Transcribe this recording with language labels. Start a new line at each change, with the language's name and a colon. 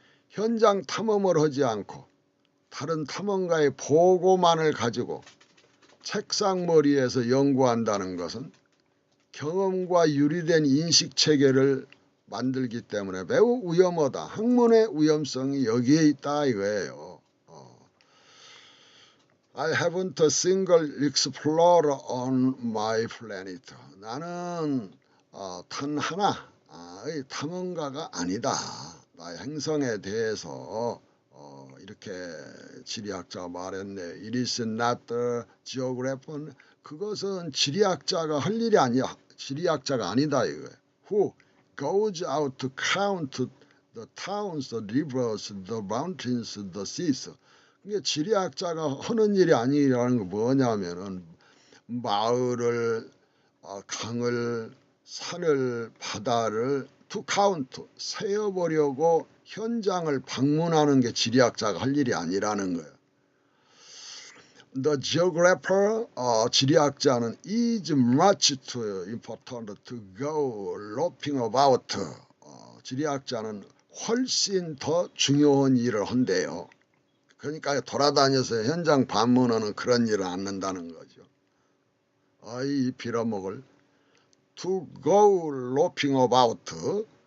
Korean: 현장 탐험을 하지 않고 다른 탐험가의 보고만을 가지고 책상머리에서 연구한다는 것은 경험과 유리된 인식체계를 만들기 때문에 매우 위험하다. 학문의 위험성이 여기에 있다 이거예요.
English: I haven't a single explorer on my planet.
Korean: 나는 단 하나의 탐험가가 아니다. 나의 행성에 대해서 이렇게 지리학자가 말했네.
English: It is not the geographer.
Korean: 그것은 지리학자가 할 일이 아니야. 지리학자가 아니다 이거예요.
English: Who goes out to count the towns, the rivers, the mountains, the seas.
Korean: 이게 지리학자가 하는 일이 아니라는 거 뭐냐면은 마을을, 강을, 산을, 바다를
English: to count,
Korean: 세어보려고 현장을 방문하는 게 지리학자가 할 일이 아니라는 거예요.
English: The geographer,
Korean: 지리학자는
English: is much too important to go loafing about.
Korean: 지리학자는 훨씬 더 중요한 일을 한대요. 그러니까 돌아다녀서 현장 방문하는 그런 일을 않는다는 거죠. 이 빌어먹을.
English: To go loafing about.